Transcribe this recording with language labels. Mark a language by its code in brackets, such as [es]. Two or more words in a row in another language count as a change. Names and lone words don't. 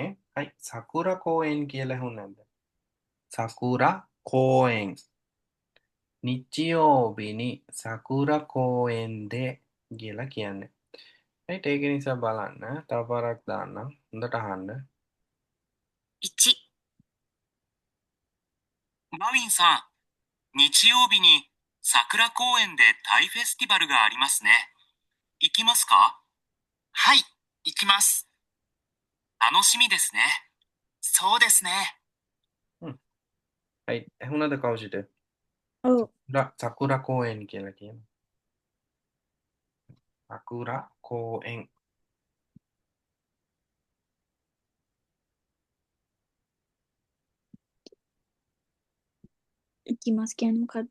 [si] හයි සකුර කෝයෙන් කියලා ඇහුන් නැද්ද. සකුර කෝයෙන් නිච්චියෝබිනි සකුර කෝයෙන්ද කියලා කියන්නේ. ඒක නිසා බලන්න තව පාරක් දාන්නම් හොඳට අහන්න. [ja] 1、マミンさん、日曜日に桜公園でタイフェスティバルがありますね。行きますか？はい、行きます。楽しみですね。そうですね。 [si] හයි ඇහුණද කවුසිට Oh, සකුර කෝයෙන් කියලා කියන සකුර කෝයෙන් ikimasu කියන්නේ මොකද්ද?